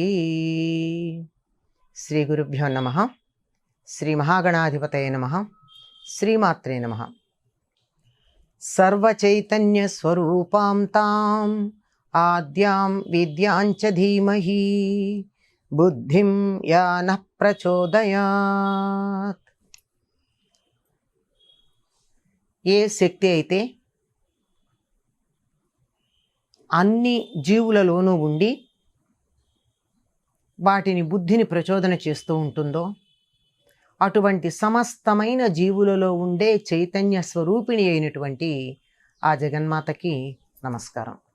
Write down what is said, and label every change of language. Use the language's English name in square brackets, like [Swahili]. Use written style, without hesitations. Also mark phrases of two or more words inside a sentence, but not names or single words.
[Sanskrit] श्री गुरुभ्यो नमः। श्री महागणाधिपतये नमः। श्रीमात्रे नमः। सर्वचैतन्य स्वरूपां ताम् आद्यां विद्यां च धीमहि बुद्धिं या नः प्रचोदयात्। [Telugu] ఏ శక్తి అయితే అన్ని జీవులలోనూ ఉండి వాటిని బుద్ధిని ప్రచోదన చేస్తూ ఉంటుందో అటువంటి సమస్తమైన జీవులలో ఉండే చైతన్య స్వరూపిణి అయినటువంటి ఆ జగన్మాతకి నమస్కారం.